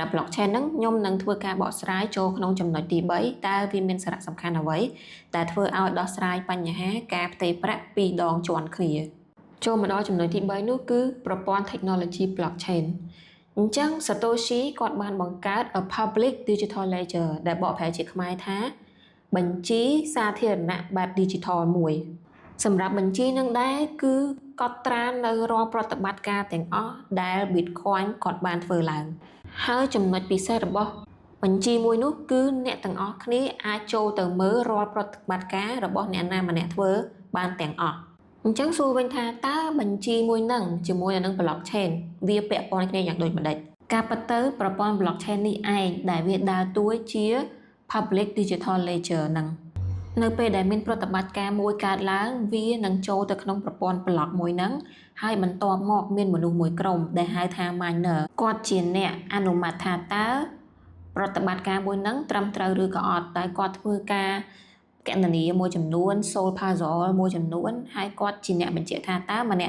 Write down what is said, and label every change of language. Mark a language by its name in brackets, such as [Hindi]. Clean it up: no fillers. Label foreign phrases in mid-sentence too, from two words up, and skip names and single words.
[Khmer] blockchain ហ្នឹងខ្ញុំនឹងធ្វើការបកស្រាយចូលក្នុងចំណុចទី3តើវាមានសារៈសំខាន់អ្វីដែលធ្វើឲ្យដោះស្រាយបញ្ហាការផ្ទេរប្រាក់ពីរដងជាន់គ្នាចូលមកដល់ចំណុចទី3នោះគឺប្រព័ន្ធ [English] technology blockchain [Khmer] អញ្ចឹង Satoshi គាត់បានបង្កើត [English] a public digital ledger [Khmer] ដែលបកប្រែជាខ្មែរថាបញ្ជីសាធារណៈបែប digital មួយសម្រាប់បញ្ជីនឹងដែរគឺកត់ត្រានៅរា ល់ប្រតិបត្តិការទាំងអស់ដែល Bitcoin គាត់បានធ្វើឡើងហើយចំណុចពិសេសរបស់បញ្ជីមួយនោះគឺអ្នកទាំងអស់គ្នាអាច ចូលទៅមើលរាល់ប្រតិបត្តិការរបស់អ្នកណាម្នាក់ធ្វើបានទាំងអស់អញ្ចឹងសួរវិញថាតើបញ្ជីមួយហ្នឹងជាមួយនឹង blockchain វាពាក់ព័ន្ធគ្នាយ៉ាងដូចម្ដេចការពិតទៅប្រព័ន្ធ blockchain នេះឯងដែលវាដើរតួជា [English] public digital ledger [Khmer] ហ្នឹងនៅពេលដែលមានប្រតិបត្តិការមួយកើតឡើងវានឹងចូលទៅក្នុងប្រព័ន្ធ block មួយហ្នឹងហើយបន្ទាប់មកមានមនុស្សមួយក្រុមដែលហៅថា miner គាត់ជាអ្នកអនុម័តថាតើ ប្រតិបត្តិការមួយហ្នឹងត្រឹមត្រូវឬក៏អត់តែគាត់ធ្វើការកណនីមួយចំនួន [English] Soul Puzzle [Khmer] មួយចំនួនហើយគាត់ជាអ្នកបញ្ជាក់ថាតើម្នាក់